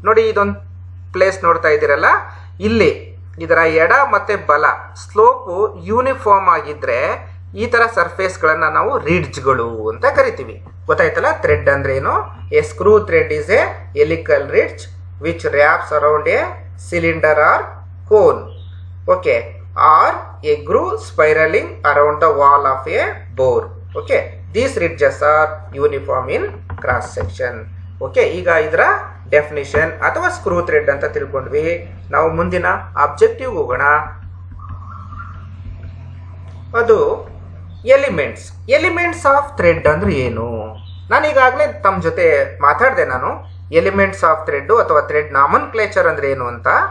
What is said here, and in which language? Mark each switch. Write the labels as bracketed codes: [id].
[kn] ನೋಡಿ, ಇದೊಂದು ಪ್ಲೇಸ್ ನೋಡ್ತಾ ಇದ್ದೀರಲ್ಲ, ಇಲ್ಲಿ ಇದರ ಎಡ ಮತ್ತೆ ಬಲ ಸ್ಲೋಪು ಯೂನಿಫಾರ್ಮ್ ಆಗಿದ್ರೆ ಈ ತರ ಸರ್ಫೇಸ್ ಗಳನ್ನ ನಾವು ರಿಡ್ಜ್ಗಳು ಅಂತ ಕರಿತೀವಿ. ಗೊತ್ತಾಯ್ತಲ್ಲ? ಥ್ರೆಡ್ ಅಂದ್ರೆ ಏನು? [en] A screw thread is a helical ridge which wraps around a cylinder or cone. Okay, or a groove spiraling around the wall of a bore. Okay, these ridges are uniform in cross section. [kn] Okay, ಈಗ ಇದರ definition ಅಥವಾ screw thread ಅಂತ ತಿಳ್ಕೊಂಡ್ವಿ. ನಾವು ಮುಂದಿನ objective ಹೋಗೋಣ. ಅದು elements of thread ಅಂದ್ರೆ ಏನು? ನಾನು ಈಗಾಗಲೇ ತಮ್ಮ ಜೊತೆ ಮಾತಾಡಿದೆ. ನಾನು ಎಲಿಮೆಂಟ್ಸ್ ಆಫ್ ಥ್ರೆಡ್ ಅಥವಾ ಥ್ರೆಡ್ ನಾಮನ್ ಕ್ಲೇಚರ್ ಅಂದ್ರೆ ಏನು ಅಂತ.